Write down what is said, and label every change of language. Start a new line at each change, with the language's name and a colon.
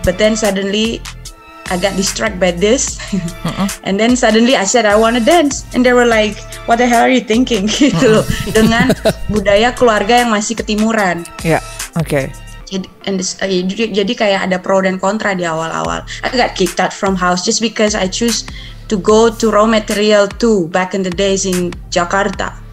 English: But then suddenly I got distracted by this, and then suddenly I said I want to dance, and they were like, "What the hell are you thinking?"
Indonesian: gitu loh, dengan budaya keluarga yang masih ketimuran. Ya, oke. Jadi kayak ada pro dan kontra di awal-awal.
English: I got kicked out from house just because I choose to go to raw material too back in the days in Jakarta.